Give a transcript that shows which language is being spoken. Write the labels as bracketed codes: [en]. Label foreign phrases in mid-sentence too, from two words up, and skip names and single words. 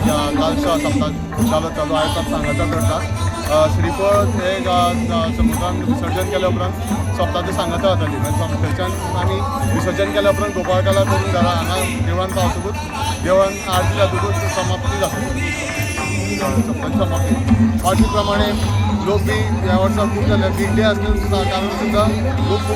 [kok] कालचा सप्ताह चालू आहे तर सांगायचा करता श्रीफळ हे समुद्रान विसर्जन केल्या उपरांत सप्ताहाची सांगाता जाताली म्हणजे थंयच्यान आमी विसर्जन केल्या उपरांत गोपाळकाला करून घरा हांगा देवळान पावतकूच देवळान आरती जातकूच समाप्ती जाता सप्ताहाची समाप्ती वर्षी प्रमाणे लोक बी ह्या वर्सा खूब जाले [en] big day [kok] आसल्या कारण सुद्दां लोक खूब